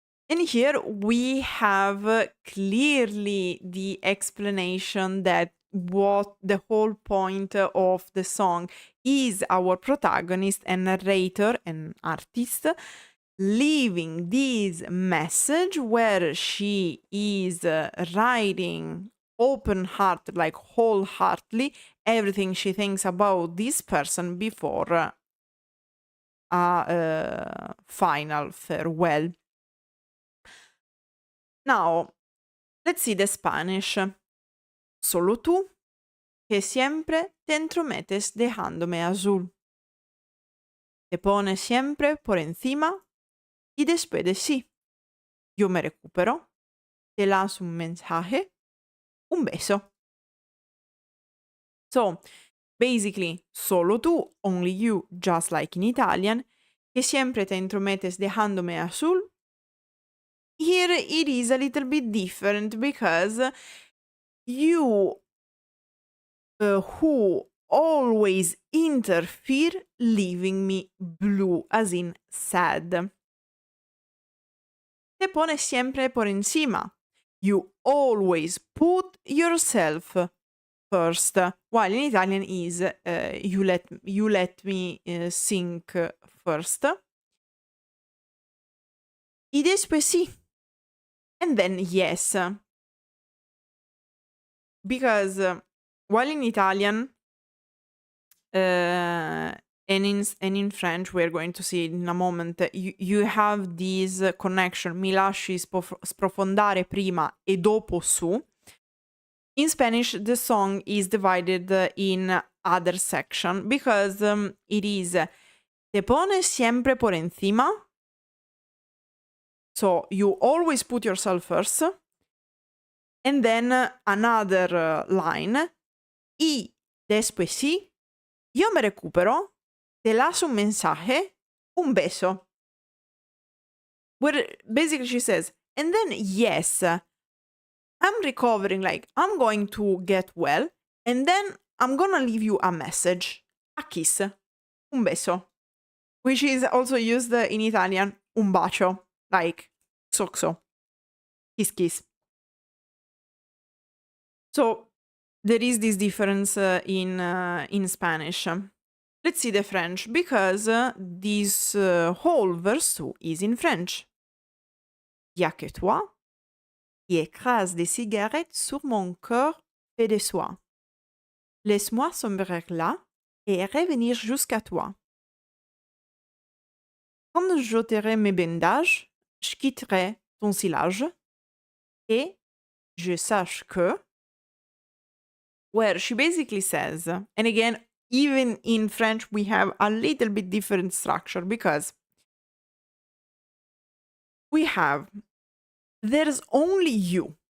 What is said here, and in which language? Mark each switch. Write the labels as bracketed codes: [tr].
[en] And here we have clearly the explanation that what the whole point of the song is our protagonist and narrator and artist leaving this message where she is writing open heart, like wholeheartedly, everything she thinks about this person before a final farewell. Now, let's see the Spanish. [es] Solo tú, que siempre te entrometes dejándome azul. Te pones siempre por encima y después de sí. Yo me recupero, te lanzo un mensaje, un beso. [en] So, basically, [es] solo tú, [en] only you, just like in Italian, [es] que siempre te entrometes dejándome azul. [en] Here it is a little bit different because you who always interfere, leaving me blue, as in sad. [es] Te pones siempre por encima. [en] You always put yourself first, while in Italian is you let me think first. [es] Y después sí. [en] And then yes. Because while in Italian and in French, we're going to see it in a moment, you have this connection, [it] mi lasci sprofondare prima e dopo su. [en] In Spanish, the song is divided in other section because it is [es] te pones siempre por encima. [en] So you always put yourself first. And then another line. [es] Y después sí, yo me recupero, te lazo un mensaje, un beso. [en] Where basically she says, and then yes, I'm recovering, like I'm going to get well, and then I'm gonna leave you a message, a kiss, [es] un beso, [en] which is also used in Italian, [it] un bacio, [en] like so, kiss kiss. So there is this difference in Spanish. Let's see the French, because this whole verse 2 is in French. [fr] Y'a que toi qui écrase des cigarettes sur mon cœur fait de soie. Laisse-moi sombrer là et revenir jusqu'à toi. Quand j'ôterai mes bandages, je quitterai ton sillage et je sache que, [en] where she basically says, and again, even in French, we have a little bit different structure because we have, there's only you.